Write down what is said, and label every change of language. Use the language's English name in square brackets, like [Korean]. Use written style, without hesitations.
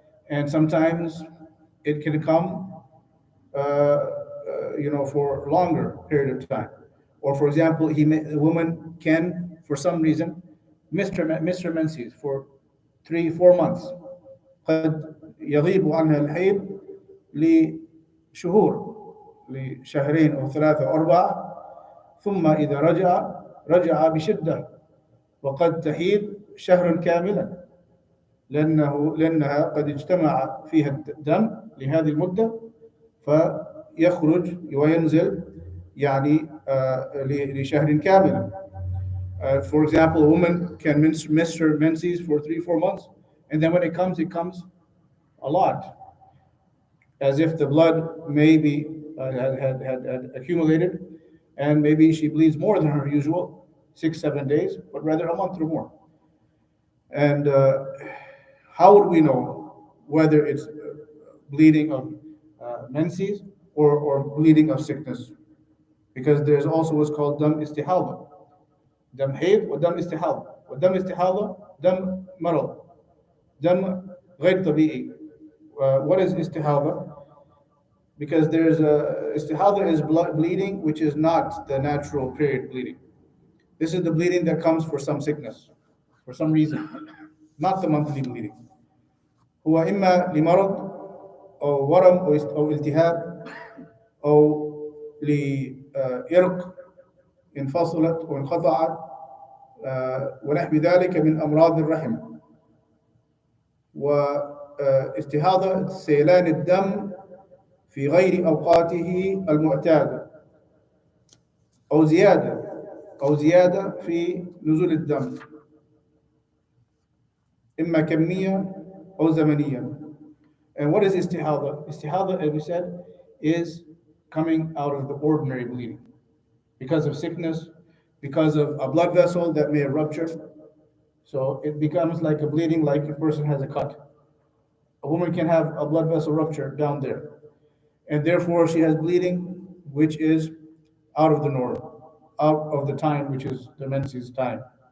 [English] And sometimes it can come, for a longer period of time. Or for example, a woman can, for some reason, miss her menses for 3-4 months. [Arabic] قد يغيب عنها الحيض لشهور، لشهرين أو 3 أو 4، ثم إذا رجع بشدة، وقد تحيض شهرا كاملا، لأنها قد اجتمع فيها الدم لهذه المدة، فيخرج وينزل لشهر كامل. [English] For example, a woman can miss her menses for 3-4 months, and then when it comes a lot, as if the blood maybe had accumulated, and maybe she bleeds more than her usual 6-7 days, but rather a month or more. And how would we know whether it's bleeding of menses or bleeding of sickness? Because there's also what's called dam istihada, [Arabic] dam hayd wa dam istihada. Dam istihada, dam marad, dam غير طبيعي. [English] What is istihada? Because there's istihada is bleeding which is not the natural period bleeding. This is the bleeding that comes for some sickness, for some reason, not the monthly bleeding. [Arabic] هو إما لمرض أو ورم أو التهاب أو لإرق انفصلت وانقطعت ونحو ذلك من أمراض الرحم. واستحاضة سيلان الدم في غير أوقاته المعتادة أو زيادة في نزول الدم إما كمية أو زمنيا. [English] And what is istihada? Istihada, as we said, is coming out of the ordinary bleeding because of sickness, because of a blood vessel that may have ruptured. So it becomes like a bleeding, like a person has a cut. A woman can have a blood vessel rupture down there, and therefore she has bleeding, which is out of the norm, out of the time, which is the menses time.